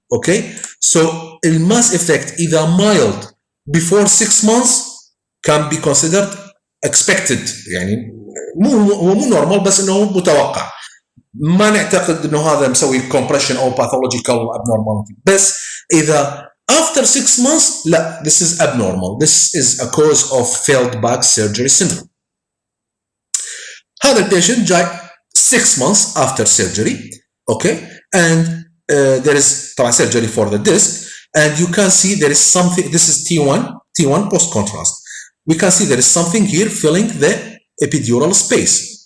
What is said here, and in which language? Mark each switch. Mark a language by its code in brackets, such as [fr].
[en] Okay, so the mass effect either mild before 6 months can be considered expected، [ar] يعني هو مو normal بس انه متوقع. ما نعتقد انه هذا مسوي compression او pathological abnormality، بس اذا [en] after 6 months [ar] لا [en] this is abnormal. This is a cause of failed back surgery syndrome. [ar] هذا البيشنت جاي [en] 6 months after surgery, okay, and there is surgery for the disc, and you can see there is something. This is T1 post contrast. We can see there is something here filling the epidural space.